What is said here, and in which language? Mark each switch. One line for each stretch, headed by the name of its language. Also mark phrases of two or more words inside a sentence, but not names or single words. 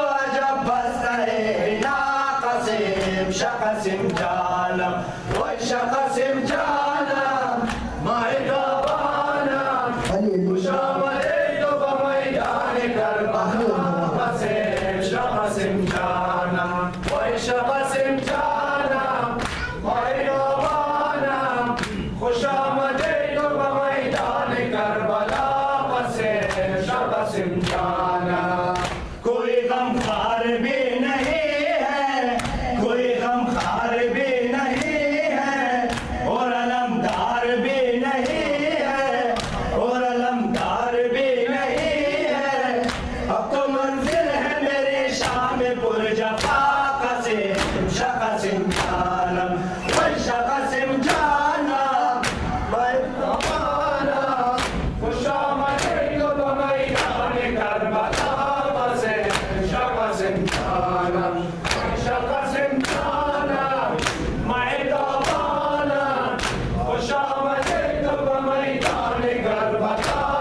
Persian: عجب بسته قاسم قاسم جانم قاسم جانم ماه تابانم خوش آمده تو به میدان کربلا قاسم جانم قاسم جانم ماه تابانم خوش آمده تو به میدان کربلا قاسم جانم
Urdu: کوئی غم خار بھی نہیں ہے کوئی غم خار بھی نہیں ہے اور علمدار بھی نہیں ہے اور علمدار بھی نہیں ہے اب تو منزل ہے میری شام پر جفا
Persian: قاسم جانم قاسم جانم خوش آمده تو به میدان کربلا قاسم جانم قاسم جانم ماه تابانم خوش آمده تو به میدان کربلا